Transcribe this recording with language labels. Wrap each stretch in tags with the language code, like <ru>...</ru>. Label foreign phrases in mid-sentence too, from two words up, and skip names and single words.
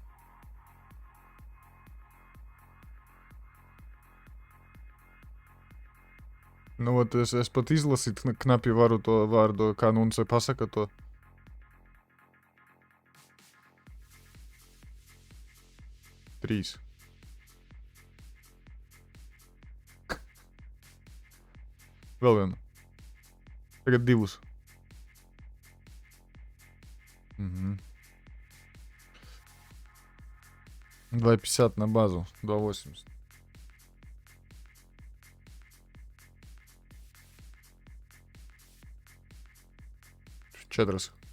<lv>Nu, ot, es pat izlasīt knapi varu to vārdu, kā Nunce pasaka to. Trīs. Vēl vienu. Tagad 2. Угу.</lv> <ru>2,50 на базу, 2,80.</ru> <lv>Četras.</lv>